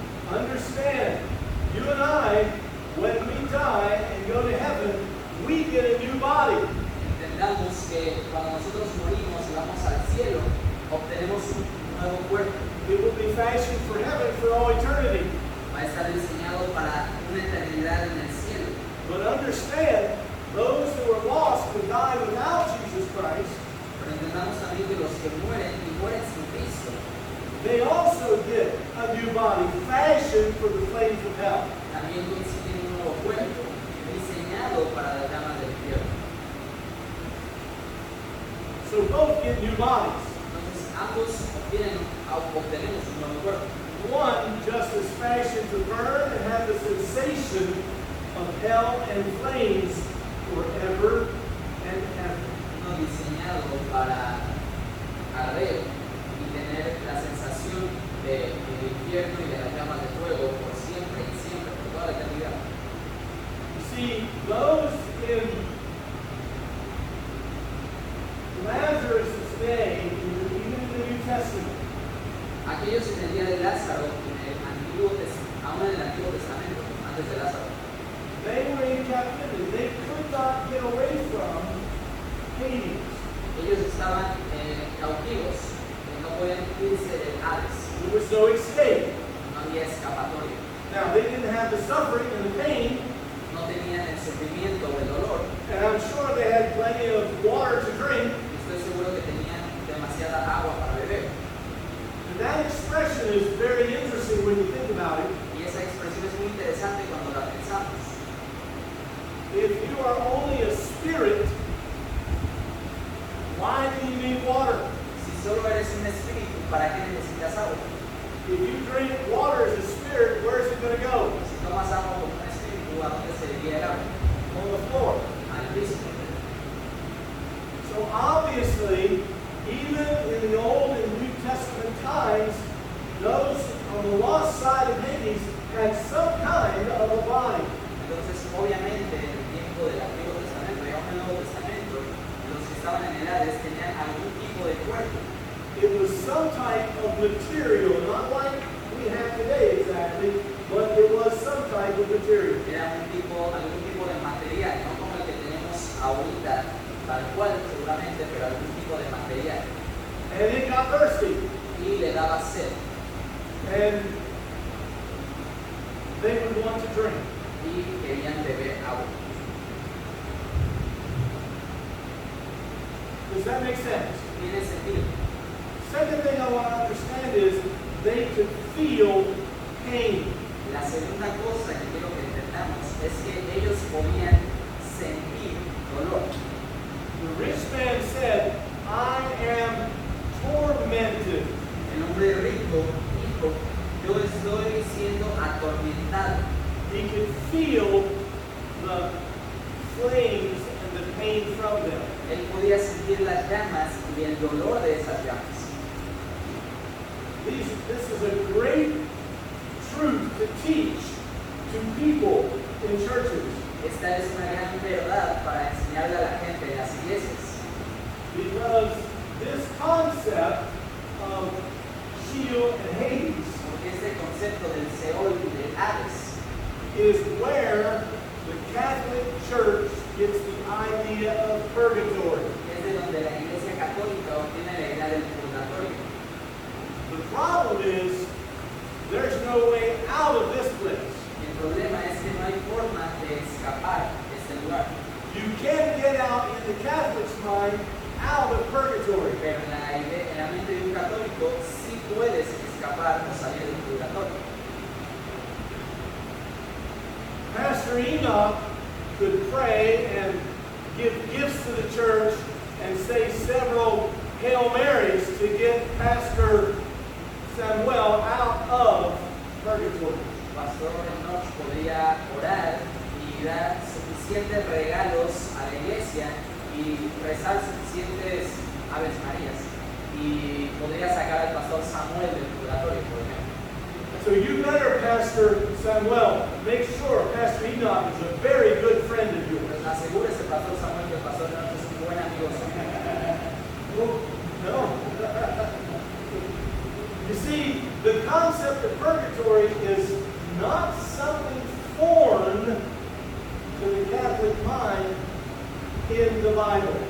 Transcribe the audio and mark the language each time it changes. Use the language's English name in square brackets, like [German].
[English] Understand, you and I, when we die and go to heaven, we get a new body. [Spanish] Entendamos que cuando nosotros morimos y vamos al cielo, obtenemos un nuevo cuerpo. [English] It will be fashioned for heaven for all eternity. [Spanish] Va a estar diseñado para una eternidad en el cielo. [English] But understand, those who are lost who die without Jesus Christ, [Spanish] Pero entendamos también que los que mueren y mueren sin Cristo, [English] they also get a new body fashioned for the flames of hell. [Spanish] también consiguen un nuevo cuerpo diseñado para las llamas del infierno. [English] So both get new bodies. [Spanish] Entonces ambos obtenemos un nuevo cuerpo. [English] One just as fashioned to burn and have the sensation of hell and flames forever and ever. [Spanish] Uno diseñado para arder y tener la sensación del infierno y de las llamas de fuego por siempre y siempre, por toda la eternidad. [English] You see, those in Lazarus' day, even in the New Testament, [Spanish] Aquellos en el día de Lázaro, aún en el Antiguo Testamento, antes de Lázaro, [English] they were in captivity. They could not get away from Hades. [Spanish] ellos estaban cautivos, no podían irse del Hades, [English] There was no escape. [Spanish] no había escapatoria, [English] Now, they didn't have the suffering and the pain, [Spanish] no tenían el sufrimiento o el dolor, [English] and I'm sure they had plenty of water to drink. [Spanish] y estoy seguro que tenían demasiada agua para beber. [English] And that expression is very interesting when you think about it. [Spanish] Y esa expresión es muy interesante cuando la pensamos. [English] If you are only a spirit, why do you need water? [Spanish] Si solo eres un espíritu, ¿para qué necesitas agua? [English] If you drink water as a spirit, where is it going to go? [Spanish] Si tomas agua como un espíritu, ¿a dónde se iría el agua? [English] On the floor. [Spanish] Al piso. [English] So obviously, even in the Old and New Testament times, those on the lost side of Hades had some kind of a body. [Spanish] Entonces, obviamente, en el tiempo del Antiguo Testamento y aún en el Nuevo Testamento, los que estaban en el Hades tenían algún tipo de cuerpo. [English] It was some type of material, not like we have today exactly, but it was some type of material. [Spanish] Era algún tipo de material, no como el que tenemos ahorita, tal cual seguramente, pero algún tipo de material. [English] And it got thirsty. [Spanish] Y le daba sed. [English] And they would want to drink. [Spanish] Y querían beber agua. [English] Does that make sense? [Spanish] Tiene sentido. [English] Second thing I want to understand is they could feel pain. [Spanish] La segunda cosa que quiero que entendamos es que ellos podían sentir dolor. [English] The rich man said, I am tormented. [Spanish] El hombre rico dijo, yo estoy siendo atormentado. [English] He could feel the flames and the pain from them. [Spanish] Él podía sentir las llamas y el dolor de esas llamas. [English] This is a great truth to teach to people in churches. [Spanish] Esta es una gran verdad para enseñarle a la gente en las iglesias. [English] Because this concept of Sheol and Hades [Spanish] Porque este concepto del Seol y del Hades [English] is where the Catholic Church gets the idea of purgatory. [Spanish] es de donde la Iglesia Católica obtiene la idea del purgatorio. [English] The problem is there's no way out of this place. [Spanish] El problema es que no hay forma de escapar de este lugar. [English] You can't get out in the Catholic's mind out of purgatory. [Spanish] Pero en la mente de un católico sí puedes escapar o salir del purgatorio. [English] Pastor Enoch could pray and give gifts to the church and say several Hail Marys to get Pastor Samuel out of purgatory. [Spanish] Pastor Enoch podría orar y dar suficientes regalos a la iglesia y rezar suficientes Aves Marías y podría sacar al pastor Samuel del purgatorio, por ejemplo. [English] So you better, Pastor Samuel, make sure Pastor Enoch is a very good friend of yours. [Spanish] Pues asegúrese, pastor Samuel, que el pastor Enoch es un buen amigo suyo. [English] No. You see, the concept of purgatory is not something foreign to the Catholic mind in the Bible.